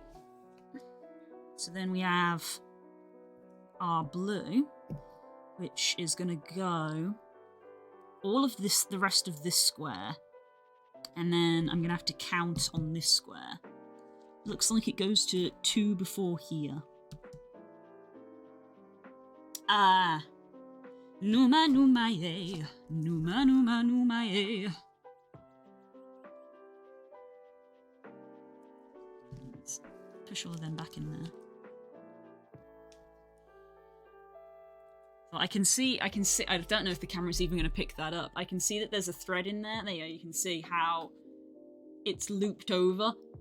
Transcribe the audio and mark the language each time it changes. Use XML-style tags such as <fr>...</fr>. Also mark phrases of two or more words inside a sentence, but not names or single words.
<en>So then we have our blue, which is going to go all of this, the rest of this square. And then I'm going to have to count on this square. Looks like it goes to 2 before here.</en> <ro>Ah. Numa numa ye. Numa numa numa ye.</ro> <en>Let's push all of them back in there. So I can see, I don't know if the camera's even going to pick that up. I can see that there's a thread in there. There you can see how it's looped over.</en>